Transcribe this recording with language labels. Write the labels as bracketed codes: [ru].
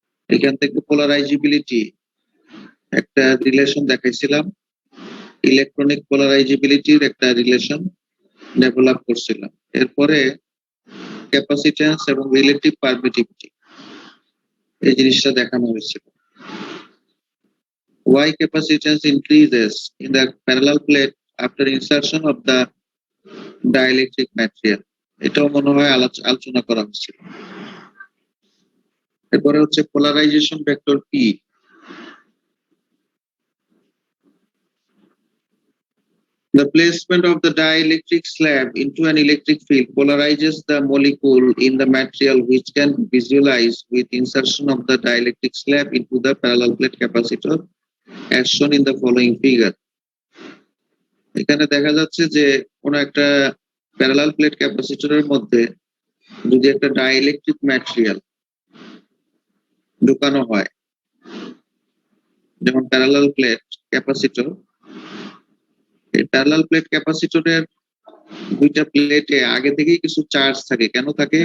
[bn] এখান থেকে পোলারাইজিবিলিটি একটা রিলেশন দেখাইছিলাম, ইলেকট্রনিক পোলারাইজিবিলিটির একটা রিলেশন ডেভেলপ করছিলাম। এরপরে ক্যাপাসিট্যান্স এবং রিলেটিভ পারমিটিভিটি এই জিনিসটা দেখানো হয়েছিল। [en] Why capacitance increases in the parallel plate after insertion of the dielectric material, [bn] এটাও মনে হয় আলোচনা করা হয়েছিল। এরপরে হচ্ছে polarisation vector P. [en] The placement of the dielectric slab into an electric field polarizes the molecule in the material, which can be visualized with insertion of the dielectric slab into the parallel plate capacitor as shown in the following figure. [bn] এখানে দেখা যাচ্ছে যে কোন একটা parallel plate ক্যাপাসিটরের মধ্যে যদি একটা ডাইইলেকট্রিক ম্যাটেরিয়াল ঢুকানো হয়, যেমন প্যারালাল প্লেট ক্যাপাসিটর, এই প্যারালাল প্লেট ক্যাপাসিটরের দুইটা প্লেটে আগে থেকেই কিছু চার্জ থাকে। কেন থাকে?